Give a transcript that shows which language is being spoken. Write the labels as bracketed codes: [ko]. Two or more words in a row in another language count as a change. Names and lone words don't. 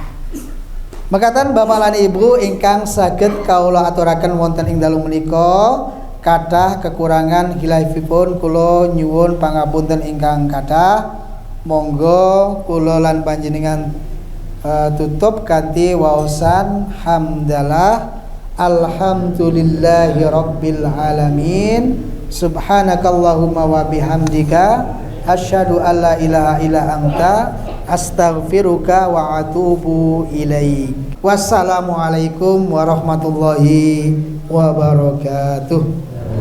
[jv] Mekaten Bapak lan Ibu ingkang saged kawula aturaken wonten ing dalu menika kathah kekurangan hilafipun kula nyuwun pangapunten ingkang kathah. Monggo kula lan panjenengan tutup kanthi waosan hamdalah [ar] الحمد لله رب العالمين سبحانك اللهم وبحمدك أشهد أن لا إله إلا أنت أستغفرك وأتوب إليك. والسلام عليكم ورحمة الله وبركاته.